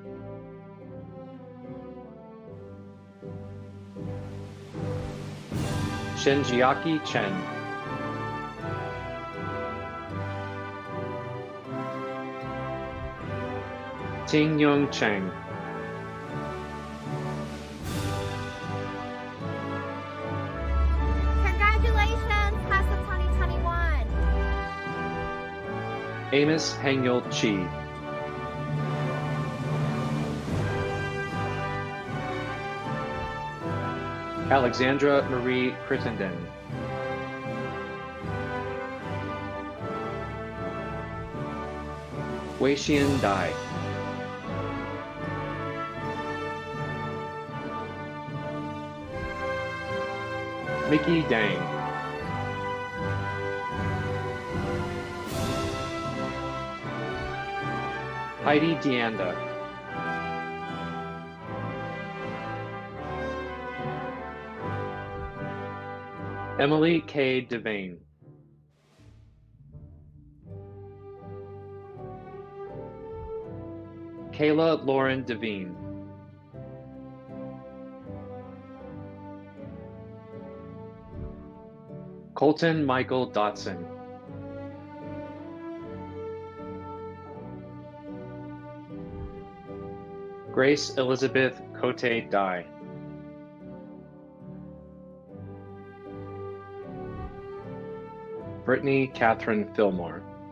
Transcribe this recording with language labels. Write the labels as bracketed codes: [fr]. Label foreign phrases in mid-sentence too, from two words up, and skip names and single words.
[en] Shenjiaki Chen. Ting Yung Cheng. Congratulations, class of 2021. Amos Hangyul Chi. Alexandra Marie Crittenden. Wei-Xian Dai. Mickey Dang. Heidi Deanda. Emily K. Devane. Kayla Lauren Devine. Colton Michael Dotson. Grace Elizabeth Cote Dye. Brittany Catherine Fillmore.